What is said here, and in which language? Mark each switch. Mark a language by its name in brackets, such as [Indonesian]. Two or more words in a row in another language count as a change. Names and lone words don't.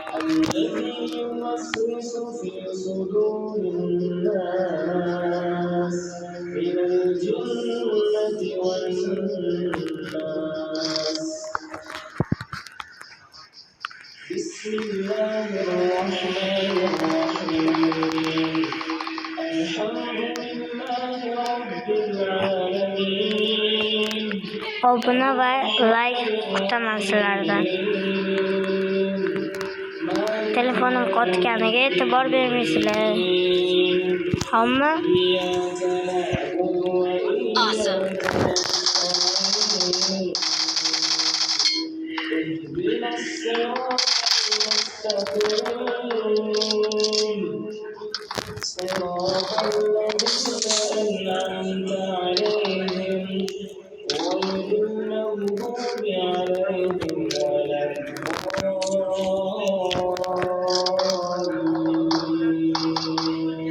[Arabic] الذي يوسوس في صدور الناس من الجنة والناس. بسم الله الرحمن الرحيم. الحمد لله رب العالمين. [Uzbek] Obuna va like kutaman sizlardan. Telefonim qotganiga e'tibor bermaysizlar. Hamma Awesome. [Arabic] اهدنا الصراط المستقيم صراط الذين أنعمت عليهم غير المغضوب عليهم ولا الضالين.